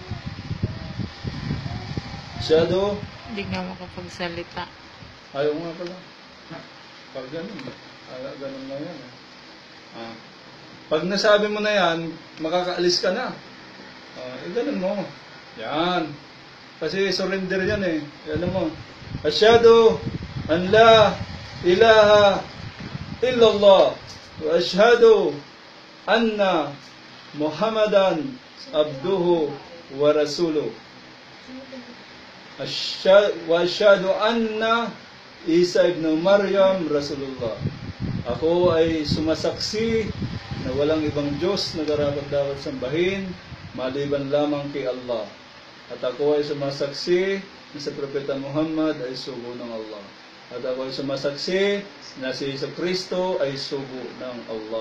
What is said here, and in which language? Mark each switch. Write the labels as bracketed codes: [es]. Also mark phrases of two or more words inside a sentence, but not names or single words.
[tl] Hindi nga makapagsalita. Ayaw nga pala. Pag ganun na yan. Pag nasabi mo na yan, makakaalis ka na. Ganun mo. Yan. Kasi surrender yan eh. Alam mo, [ar] أشهد أن لا إله إلا الله وأشهد أن محمدا عبده ورسوله. وأشهد أن عيسى ابن مريم رسول الله. [tl] Ako ay sumasaksi na walang ibang Diyos na karapat-dapat sambahin maliban lamang kay Allah. At ako ay sumasaksi na si Propeta Muhammad ay sugo ng Allah. At ako ay sumasaksi na si Jesu Kristo ay sugo ng Allah.